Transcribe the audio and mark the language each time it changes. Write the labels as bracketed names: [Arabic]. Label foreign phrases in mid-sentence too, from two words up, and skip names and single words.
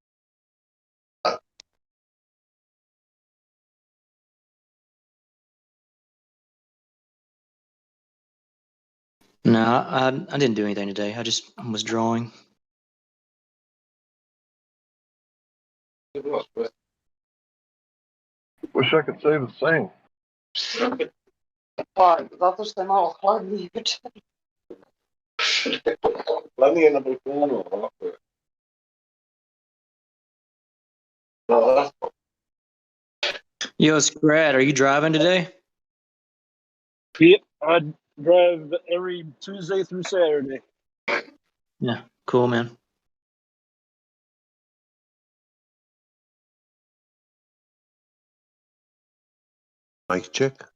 [English] No, I didn't do anything today. I just was drawing. wish I could say the same. [Croatian] Zato što je malo hladnije. Hladnije na balkonu, ovako je. [English] Yo, Scrat, are you driving today? Yep, I drive every Tuesday through Saturday. Yeah, cool, man. Mic check.